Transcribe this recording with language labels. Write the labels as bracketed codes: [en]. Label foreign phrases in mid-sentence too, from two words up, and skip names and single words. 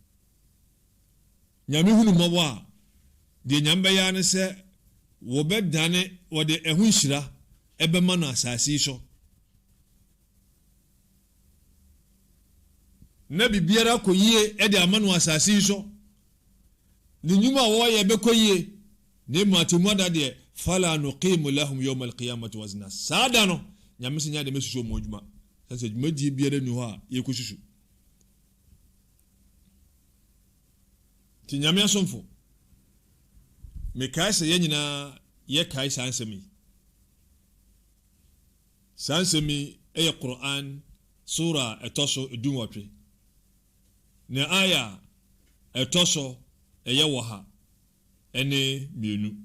[ak] nyame hunu mmɔbɔ a deɛ nyame bɛyɛ ne sɛ wɔbɛdane wɔde ɛho nhyira ɛbɛma no asase yi so na bibiara kɔ yie ɛde ama no asase yi so ne nnwuma a wɔyɛ bɛkɔ yie ne mu atemu ada deɛ [ar] فلا نقيم لهم يوم القيامة وزنا [ak] sada no nyame sɛ nya de mesusu mo adwuma sɛ adwuma die biara ni hɔ a yɛkɔsusu ti nyame asomfo mekae sɛ yɛn nyinaa yɛkae saa nsɛm yi saa nsɛm yi ɛyɛ Qur'an sura ɛtɔ so edunwɔtwe na aya ɛtɔ so ɛyɛ wɔ ha ɛne mmienu